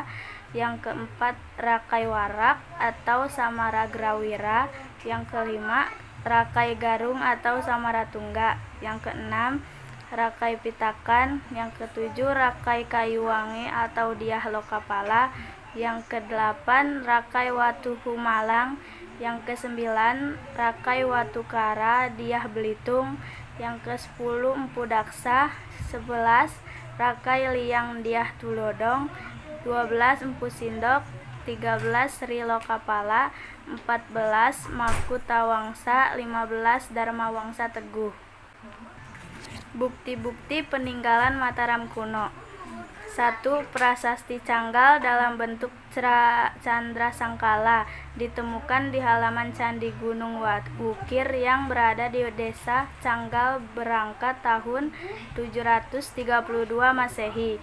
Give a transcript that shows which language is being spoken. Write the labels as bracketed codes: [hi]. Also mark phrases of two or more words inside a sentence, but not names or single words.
[id] Yang keempat, Rakai Warak atau Samaragrawira. Yang kelima, Rakai Garung atau Samaratungga. Yang keenam, Rakai Pitakan. Yang ketujuh, Rakai Kayuwangi atau Dyah Lokapala. Yang kedelapan, Rakai Watuhumalang. Yang kesembilan, Rakai Watukara Dyah Belitung. Yang ke-10, Empu Daksa. 11, Rakai Liang Dyah Tulodong. 12, Empu Sindok. 13 Sri Lokapala, 14 Makutawangsa, 15 Dharmawangsa Teguh. Bukti-bukti peninggalan Mataram kuno. 1. Prasasti Canggal dalam bentuk candra sangkala ditemukan di halaman Candi Gunung Wukir yang berada di Desa Canggal berangkat tahun 732 Masehi.